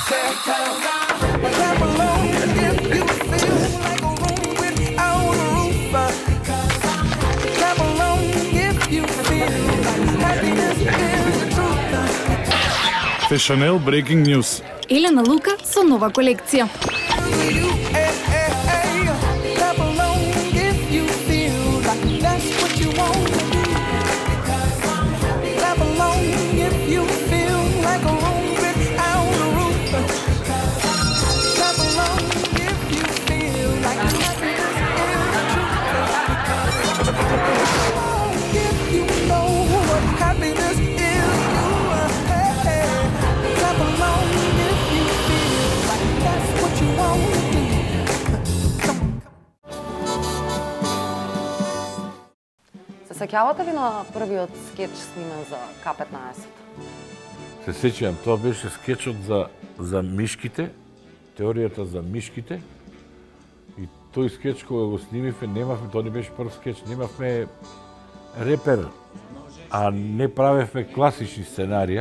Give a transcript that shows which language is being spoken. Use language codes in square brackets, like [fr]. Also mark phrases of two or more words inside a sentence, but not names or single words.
[en] Clap along if you feel like a room without a roof. Clap along if you feel like happiness is the truth. Фешанел Breaking News. [mk] Елена Лука со нова колекција. [en] Clap along if you feel like that's what you want to do. Clap along if you feel like a room without a roof. Clap along if you feel like happiness is the truth. If you know what happiness is, clap along if you feel like that's what you want to do. [mk] Се сеќавате ли на првиот скеч снимен за К15? Се сеќавам, тоа беше скечот за мишките, теоријата за мишките. И тој скеч кога го снимивме, немавме, тоа не беше прв скеч, немавме репер, а не правевме класични сценарија.